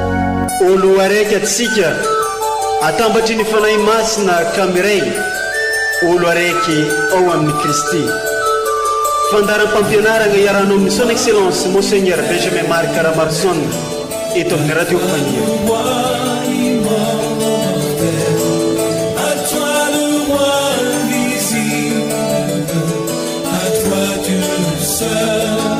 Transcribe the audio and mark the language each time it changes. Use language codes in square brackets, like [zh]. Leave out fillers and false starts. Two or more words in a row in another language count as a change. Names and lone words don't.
[mg] Olo araiky atsika atambatry ny fanahy masina ka miray olo araiky ao amin'ny Kristy. Fandaram-pampianarana iarahanao amin'ny [fr] son excellence Monseigneur [mg] Benjamin Marc Caramarson eto amin'ny radio Fania. [fr] À toi le roi invisible, à toi Dieu seul.